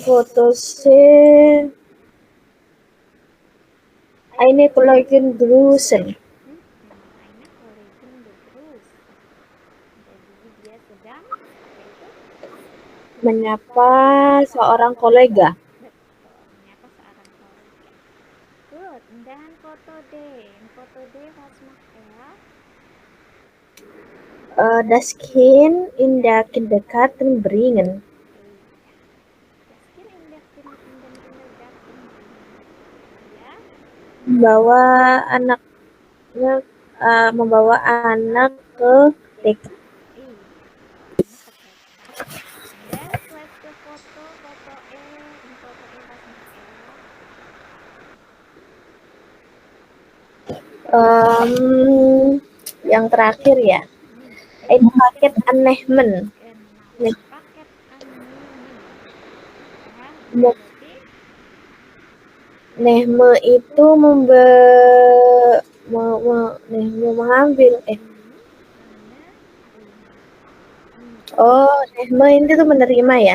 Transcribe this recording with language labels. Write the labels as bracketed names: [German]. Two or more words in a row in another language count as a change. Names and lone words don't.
[German] Foto C. Eine Kollegin grüßen. Eine Kollegin begrüßen. [Indonesian] Jadi dia sedang apa itu? Menyapa seorang kolega. Betul, menyapa seorang kolega. Good, dan foto D. Foto D [German] was macht er? Das Kind in der Kindergarten bringen. Das Kind in den Kindergarten bringen. [Indonesian] Ya. Membawa anak ke TK. Dan slide ke foto E, foto E [German] was macht er? [Indonesian] Yang terakhir ya. Ini [German] paket anehmen. Paket anehmen. [Indonesian] Nehme itu mengambil Oh, nehmen itu tuh menerima ya?